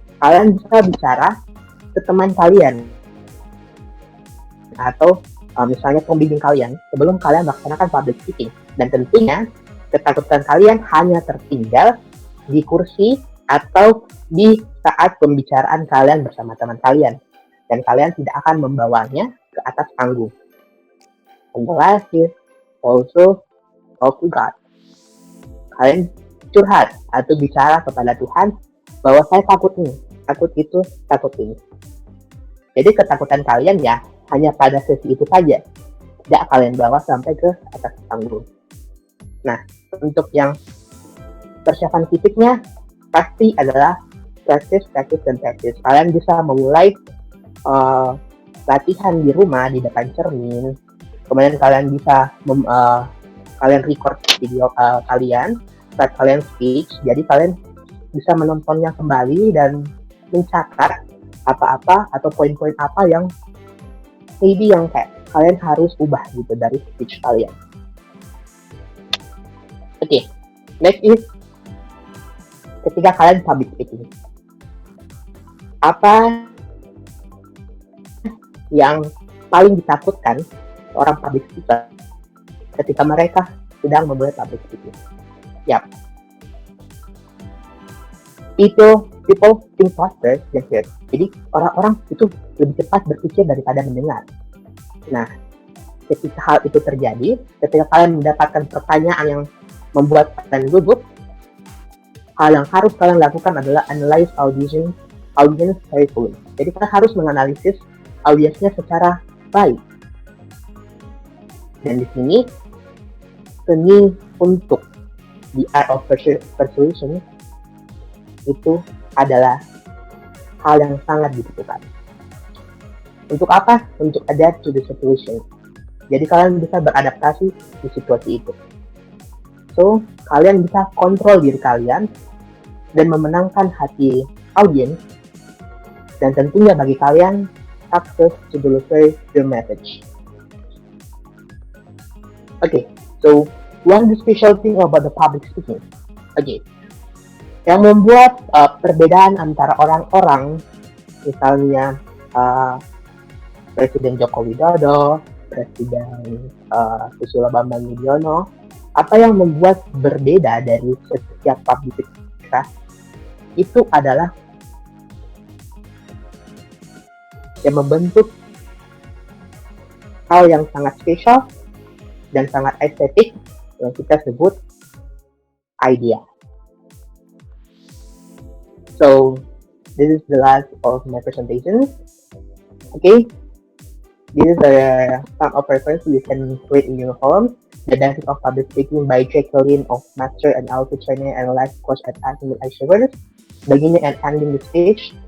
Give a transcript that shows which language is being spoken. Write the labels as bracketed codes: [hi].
[id] Kalian bisa bicara ke teman kalian atau misalnya pembimbing kalian sebelum kalian melaksanakan public speaking. Dan tentunya ketakutan kalian hanya tertinggal di kursi atau di saat pembicaraan kalian bersama teman kalian. Dan kalian tidak akan membawanya ke atas panggung. [en] And the last is also talk to God. [id] Kalian curhat atau bicara kepada Tuhan bahwa saya takut nih, takut itu, takut ini. Jadi ketakutan kalian ya hanya pada sesi itu saja, tidak kalian bawa sampai ke atas panggung. Nah, untuk yang persiapan fisiknya pasti adalah practice. Kalian bisa memulai latihan di rumah di depan cermin. Kemudian kalian bisa kalian record video kalian saat kalian speech. Jadi kalian bisa menontonnya kembali dan mencatat apa-apa atau poin-poin apa yang maybe yang kayak kalian harus ubah gitu dari speech kalian. Oke, [en] next is [id] ketika kalian public speaking. Apa yang paling ditakutkan orang public speaker ketika mereka sedang memulai public speaking? Yap. [en] People think faster than hear. [id] Jadi orang-orang itu lebih cepat berpikir daripada mendengar. Nah, ketika hal itu terjadi, ketika kalian mendapatkan pertanyaan yang membuat kalian gugup, hal yang harus kalian lakukan adalah [en] analyze audience carefully. [id] Jadi kalian harus menganalisis audiensnya secara baik. Dan di sini seni untuk [en] the art of persuasion [id] itu adalah hal yang sangat dibutuhkan. Untuk apa? Untuk [en] adapt to the situation. [id] Jadi kalian bisa beradaptasi di situasi itu. So, kalian bisa kontrol diri kalian dan memenangkan hati audiens. Dan tentunya bagi kalian, [en] success to deliver your message. Okay, so one special thing about the public speaking. [id] Okay, yang membuat perbedaan antara orang-orang, misalnya Presiden Joko Widodo, Presiden Susilo Bambang Yudhoyono, apa yang membuat berbeda dari setiap public speaker itu adalah yang membentuk hal yang sangat spesial dan sangat estetik yang kita sebut idea. [en] So, this is the last of my presentation. Okay, this is some of reference you can read in your home. The Basics of Public Speaking by Jacqueline of Master and Auto Trainer and Life Coach at Academy Achievers. Beginning and Ending the Speech.